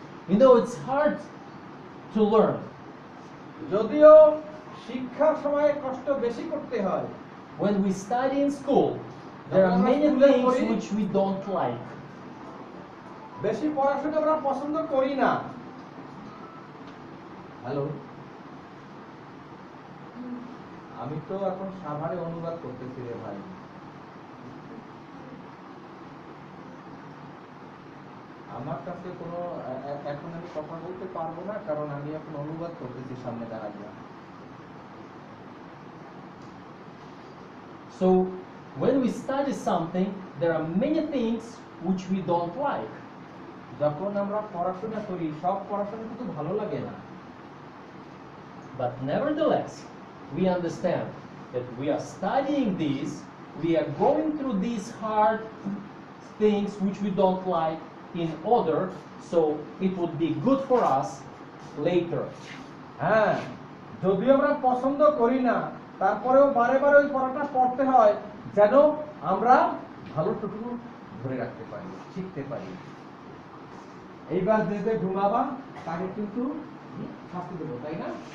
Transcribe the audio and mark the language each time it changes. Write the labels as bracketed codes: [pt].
[en] You know, it's hard to learn. [bn] যদিও শিক্ষার সময় কষ্ট বেশি করতে হয়। [en] When we study in school, there are many things which we don't like. [bn] বেশি পড়াশোনা আমরা পছন্দ করি না। হ্যালো, আমি তো এখন সাভারে অনুবাদ করতেছি রে ভাই। আমার কাছে কোনো এখন আমি কথা বলতে পারবো না, কারণ আমি এখন অনুবাদ করতেছি সামনে দাঁড়াইয়া। [en] So, when we study something, there are many things which we don't like. [bn] যখন আমরা পড়াশোনা করি, সব পড়াশোনা কিন্তু ভালো লাগে না। [en] But nevertheless, we understand that we are studying this, we are going through these hard things which we don't like, in order so it would be good for us later. [bn] হ্যাঁ, যদিও আমরা পছন্দ করি না, তারপরেও বারে বারে ওই পড়াটা পড়তে হয় যেন আমরা ভালোটুকু ধরে রাখতে পারি, শিখতে পারি। এইবার যে ঘুমাবা তাকে কিন্তু শাস্তি দেবো, তাই না?